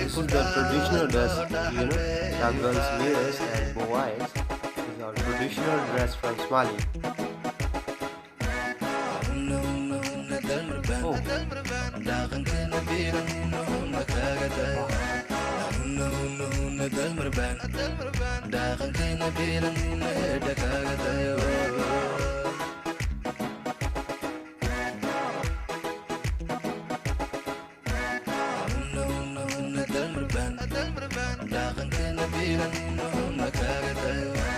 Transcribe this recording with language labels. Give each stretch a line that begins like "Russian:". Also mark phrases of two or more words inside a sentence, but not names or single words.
English: This
Somali: ku
English: is the traditional dress,
Somali: dhaxal
English: that girls wears and boys. This is our traditional dress from Somali. Oh.
Somali: dhaqankeena biilan na kaaga dayo dalmar baan dhaqankeena biilan na edha kaaga dayo dalmar baan dhaqankeena biilan na kaaga dayo